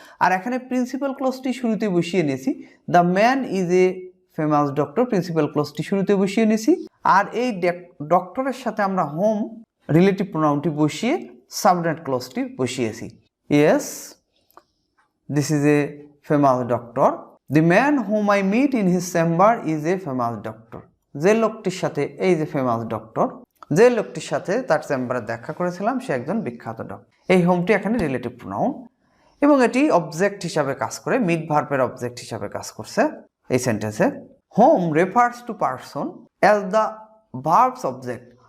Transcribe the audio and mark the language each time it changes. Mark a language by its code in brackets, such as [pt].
[bn] আর এখানে প্রিন্সিপাল ক্লজটি শুরুতে বসিয়ে নিয়েছি। [en] the man is a famous doctor, [bn] principal ক্লজটি শুরুতে বসিয়ে নিয়েছি। আর এই ডক্টরের সাথে আমরা হোম রিলেটিভ প্রোনাউনটি বসিয়ে সাবঅর্ডিনেট ক্লজটি বসিয়েছি। Yes, [en] this is a famous doctor. The man whom I meet in his chamber is a famous doctor. [bn] যে লোকটির সাথে, এই যে ফেমাস ডক্টর, যে লোকটির সাথে তার চেম্বারে দেখা করেছিলাম সে একজন বিখ্যাত ডক্টর। এই হোমটি এখানে রিলেটিভ প্রোনাউন এবং এটি অবজেক্ট হিসাবে কাজ করে, মিট ভার্বের অবজেক্ট হিসাবে কাজ করছে এই সেন্টেন্সে। [en] Home refers to person as the verbs object.